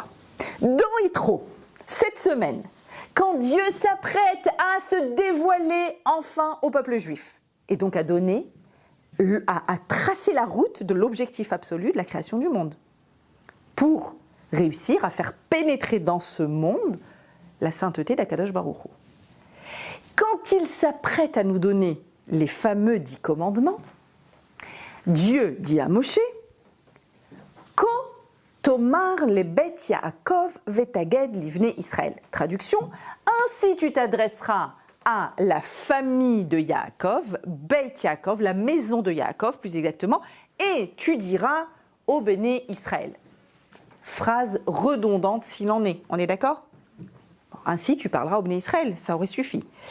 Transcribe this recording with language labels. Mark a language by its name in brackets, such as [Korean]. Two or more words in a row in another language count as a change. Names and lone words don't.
[French] Dans Yitro, cette semaine, quand Dieu s'apprête à se dévoiler enfin au peuple juif, et donc à donner, à tracer la route de l'objectif absolu de la création du monde, pour réussir à faire pénétrer dans ce monde la sainteté d' [Hebrew] הקדוש ברוך הוא. [French] Quand il s'apprête à nous donner les fameux 10 commandements, Dieu dit à Moshe, [Hebrew] כה תאמר לבית יעקב ותגיד לבני ישראל. [French] Traduction, ainsi tu t'adresseras à la famille de Yaakov, [Hebrew] בית יעקב, [French] la maison de Yaakov plus exactement, et tu diras au [Hebrew] בני ישראל. [French] Phrase redondante s'il en est, on est d'accord ? Ainsi tu parleras au [Hebrew] בני ישראל, [French] ça aurait suffi.